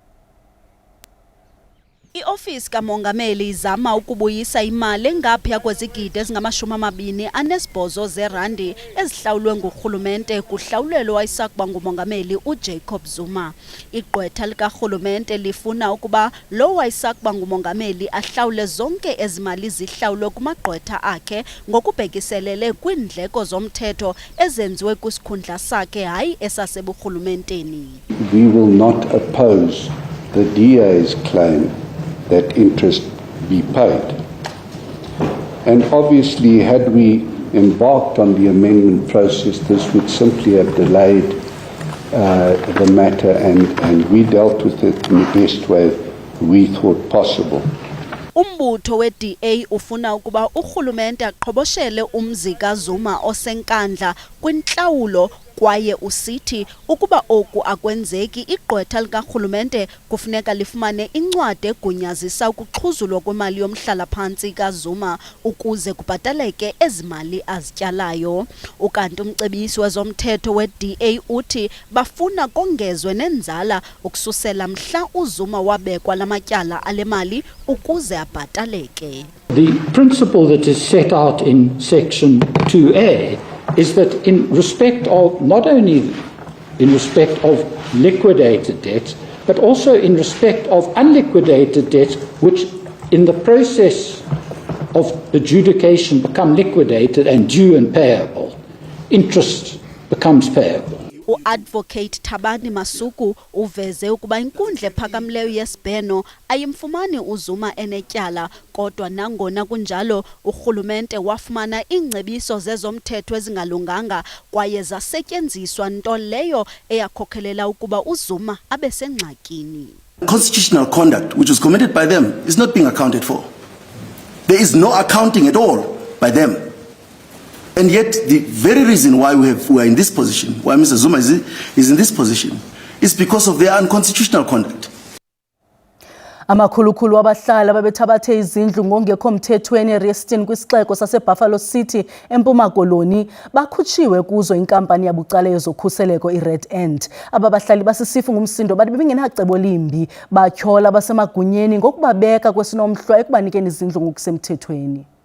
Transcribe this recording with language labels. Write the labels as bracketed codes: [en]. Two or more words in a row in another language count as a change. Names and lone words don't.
[xh] Iofisi kamongameli izama ukubuyisa imali engaphaya kwezigidi ezingama-28 zeerandi ezihlawulwe ngurhulumente kuhlawulelo wayisakuba ngumongameli uJacob Zuma. Igqwetha likarhulumente lifuna ukuba lo wayisakuba ngumongameli ahlawule zonke ezimali zihlawulwe kumagqwetha akhe ngokubhekiselele kwiindleko zomthetho ezenziwe kwisikhundla sakhe hayi esaseburhulumenteni. [en] We will not oppose the DA's claim that interest be paid. And obviously, had we embarked on the amendment process, this would simply have delayed the matter, and we dealt with it in the best way we thought possible. [xh] Umbutho we-DA ufuna ukuba urhulumente aqhoboshele umzi kaZuma osenkandla kwintlawulo kwaye usithi ukuba oku akwenzeki igqwetha likarhulumente kufuneka lifumane incwadi egunyazisa ukuxhuzulwa kwemali yomhlala phantsi kaZuma ukuze kubhataleke ezimali azityalayo. Ukanti umcebisi wezomthetho we-DA uthi bafuna kongezwe nenzala ukususela mhla uZuma wabekwa lamatyala ale mali ukuze abhataleke. [en] The principle that is set out in section 2A is that in respect of, not only in respect of liquidated debts, but also in respect of unliquidated debts, which in the process of adjudication become liquidated and due and payable, interest becomes payable. [xh] Uadvocate Thabani Masuku uveze ukuba inkundla ephakamileyo yesibheno ayimfumani uZuma enetyala, kodwa nangona kunjalo urhulumente wafumana iingcebiso zezomthetho ezingalunganga kwaye zasetyenziswa, nto leyo eyakhokhelela ukuba uZuma abe sengxakini. [en] Constitutional conduct which was committed by them is not being accounted for. There is no accounting at all by them. And yet, the very reason why we are in this position, why Mr. Zuma is in this position, is because of their unconstitutional conduct. [xh] Amakhulukhulu wabahlali ababethabathe izindlu ngongekho mthethweni eReston kwisixeko saseBuffalo City eMpuma Koloni bakhutshiwe kuzo inkampani yabucala yezokhuseleko iRed End. Aba bahlali basisifu ngumsindo bathi bengenacebo limbi batyhola basemagunyeni ngokubabeka kwesinomhlwa ekubanikeni izindlu ngokusemthethweni.